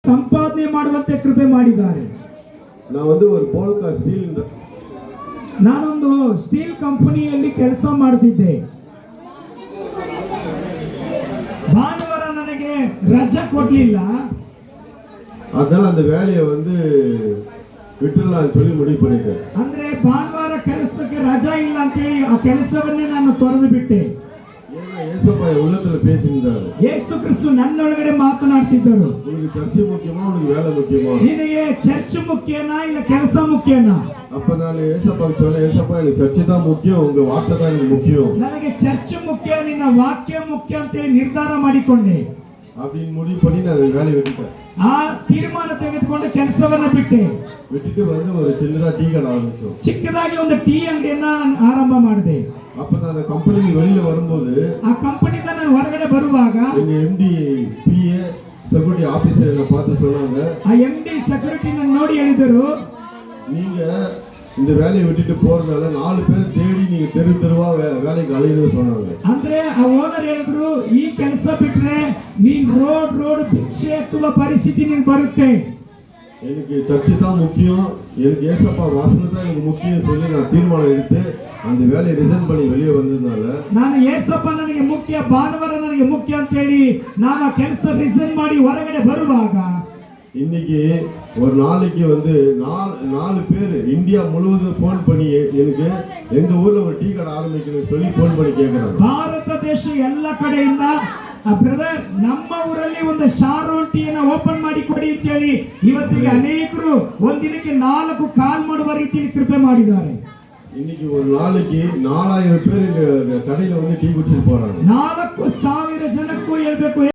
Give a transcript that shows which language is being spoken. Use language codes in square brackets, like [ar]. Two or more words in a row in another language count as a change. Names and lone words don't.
[kn] ಸಂಪಾದನೆ ಮಾಡುವಂತೆ ಕೃಪೆ ಮಾಡಿದ್ದಾರೆ. ನಾವೊಂದು ಒಂದು ಪೋಲ್ಕಾ ಸ್ಟೀಲ್ ನಾನೊಂದು ಸ್ಟೀಲ್ ಕಂಪನಿಯಲ್ಲಿ ಕೆಲಸ ಮಾಡುತ್ತಿದ್ದೆ. ಭಾನುವಾರ ನನಗೆ ರಜೆ ಕೊಡ್ಲಿಲ್ಲ. [ta] அதனால அந்த வேலையை வந்து விட்டுறலாம் சொல்லி முடிவு பண்ணிட்டேன். [kn] ಅಂದ್ರೆ ಭಾನುವಾರ ಕೆಲಸಕ್ಕೆ ರಜಾ ಇಲ್ಲ ಅಂತ ಹೇಳಿ ಆ ಕೆಲಸವನ್ನೇ ನಾನು ತೊರೆದು ಬಿಟ್ಟೆ. [ta] ஏசப்பா உள்ளத்துல பேசியிருந்தாரு. [kn] ಯೇಸು ಕ್ರಿಸ್ತು ನನ್ನೊಳಗಡೆ ಮಾತನಾಡ್ತಿದ್ದರು. [ta] உனக்கு சர்ச் முக்கியமா உனக்கு வேலை முக்கியமா? [kn] ನಿನಗೆ ಚರ್ಚ್ ಮುಖ್ಯನಾ ಇಲ್ಲ ಕೆಲಸ ಮುಖ್ಯನಾ? [ta] அப்ப நான் ஏசப்பாக்கு சொன்னேன், ஏசப்பா எனக்கு சர்ச் தான் முக்கியம், உங்க வார்த்தை தான் எனக்கு முக்கியம். [kn] ನನಗೆ ಚರ್ಚ್ ಮುಖ್ಯ, ನಿನ್ನ ವಾಕ್ಯ ಮುಖ್ಯ ಅಂತ ಹೇಳಿ ನಿರ್ಧಾರ ಮಾಡಿಕೊಂಡೆ. [ta] அப்படின்னு முடிவு பண்ணி நான் அந்த வேலையை விட்டுட்டேன். [kn] ಆ ತೀರ್ಮಾನ ತೆಗೆದುಕೊಂಡು ಕೆಲಸವನ್ನ ಬಿಟ್ಟೆ. [ta] விட்டுட்டு வந்து ஒரு சின்னதா டீ கடை ஆரம்பிச்சோம். [kn] ಚಿಕ್ಕದಾಗಿ ಒಂದು ಟೀ ಅಂಗಡಿಯನ್ನ ಆರಂಭ ಮಾಡಿದೆ. [ta] அப்ப நான் அந்த கம்பெனிக்கு வெளியில வரும்போது [kn] ಆ ಕಂಪನಿಯಿಂದ ನಾನು ಹೊರಗಡೆ ಬರುವಾಗ [ta] எங்க எம்டி பிஏ செக்யூரிಟಿ ஆபீசர் என்ன பார்த்து சொன்னாங்க, [kn] ಆ ಎಂಡಿ ಸೆಕ್ಯೂರಿಟಿ ನೋಡಿ ಹೇಳಿದರು, [ta] நீங்க இந்த வேலையை விட்டுட்டு போறதால 4 பேர் தேடி நீங்க தெரு தெருவா வேலைக்கு அலையணும்னு சொன்னாங்க. [kn] ಅಂದ್ರೆ ಆ ಓನರ್ ಹೇಳಿದ್ರು, ಈ ಕೆಲಸ ಬಿಟ್ರೆ ನೀನ್ ರೋಡ್ ಭಿಕ್ಷೆ ಎತ್ತುವ ಪರಿಸ್ಥಿತಿ ನಿನ್ ಬರುತ್ತೆ. [ta] எனக்கு சர்ச்சு தான் முக்கியம், எனக்கு ஏசப்பா வாசனை தான் எனக்கு முக்கியம் சொல்லி நான் தீர்மானம் எடுத்து அந்த வேலையை ரிசைன் பண்ணி வெளியே வந்ததுனால [kn] ನಾನು ಏಸಪ್ಪ ನನಗೆ ಮುಖ್ಯ, ಭಾನುವಾರ ನನಗೆ ಮುಖ್ಯ ಅಂತ ಹೇಳಿ ನಾನು ಆ ಕೆಲಸ ರಿಸೈನ್ ಮಾಡಿ ಹೊರಗಡೆ ಬರುವಾಗ [ta] இன்னைக்கு ஒரு நாளைக்கு வந்து 4 பேர் இந்தியா முழுவதும் போன் பண்ணி எனக்கு எங்க ஊர்ல ஒரு டீ கடை ஆரம்பிக்கணும்னு சொல்லி போன் பண்ணி கேட்கறாங்க. [kn] ಭಾರತ ದೇಶ ಎಲ್ಲ ಕಡೆಯಿಂದ ಬ್ರದರ್ ನಮ್ಮ ಊರಲ್ಲಿ ಒಂದು ಶಾರೋನ್ ಟೀನ ಓಪನ್ ಮಾಡಿ ಕೊಡಿ ಅಂತ ಹೇಳಿ ಇವತ್ತಿಗೆ ಅನೇಕರು ಒಂದಿನಕ್ಕೆ 4 ಕಾಲ್ ಮಾಡುವ ರೀತಿಯಲ್ಲಿ ಕೃಪೆ ಮಾಡಿದ್ದಾರೆ. [ta] இன்னைக்கு ஒரு நாளைக்கு 4000 பேர் கடையில வந்து டீ குடிச்சிட்டு போறாங்க. [kn] 4000 ಜನಕ್ಕೂ ಹೇಳ್ಬೇಕು